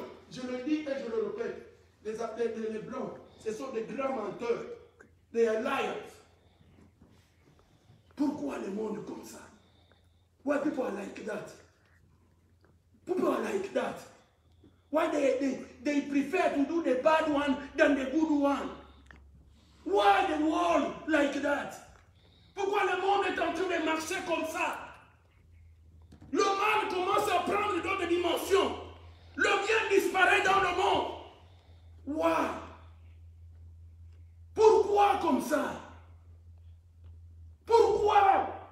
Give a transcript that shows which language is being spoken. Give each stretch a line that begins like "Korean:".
French: Je le dis et je le répète, les blancs, ce sont des grands menteurs, des liars. Pourquoi le monde comme ça?
English: Why people are like that? People are like that. Why they prefer to do the bad one than the good one? Why the world like that?
French: Pourquoi le monde est en train de marcher comme ça? Le mal commence à prendre d'autres dimensions. Le bien disparaît dans le monde.
English: Why?
French: Pourquoi comme ça? Pourquoi?